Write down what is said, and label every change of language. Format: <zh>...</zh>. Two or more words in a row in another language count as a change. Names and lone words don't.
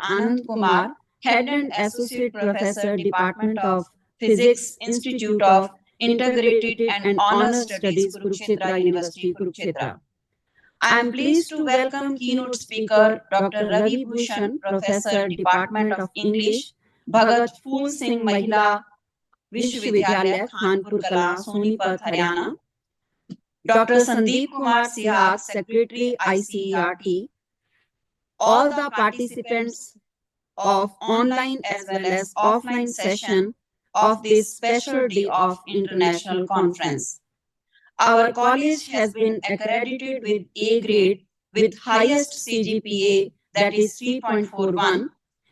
<en>Anand Kumar, Head and Associate Professor, Department of Physics, Institute of Integrated and Honor Studies, Kurukshetra University, Kurukshetra. I am pleased to welcome keynote speaker Dr. Ravi Bhushan, Professor, Department of English, Bhagat Phool Singh Mahila Vishwavidyalaya, Khanpur Kala, Sonipat, Haryana. Dr. Sandeep Kumar Sihag, Secretary ICERT. All the participants of online as well as offline session of this special day of international conference. Our college has been accredited with A grade with highest CGPA, that is 3.41.</en>